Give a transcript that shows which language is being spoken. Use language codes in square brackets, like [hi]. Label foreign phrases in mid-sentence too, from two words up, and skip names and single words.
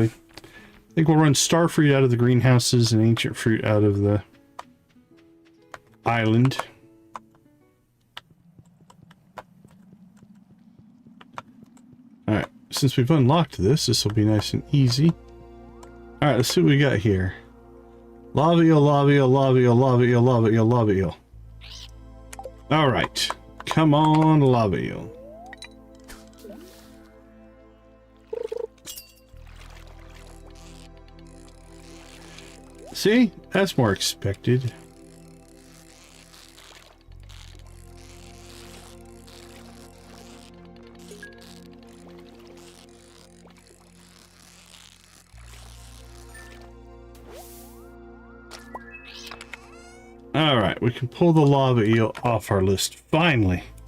[en] I think we'll run star fruit out of the greenhouses and ancient fruit out of the island. Alright, since we've unlocked this will be nice and easy. Alright, let's see what we got here. Lava eel, lava eel, lava eel, lava eel, lava eel, lava eel. Alright, come on, lava eel. See? That's more expected. Alright, we can pull the lava eel off our list, finally.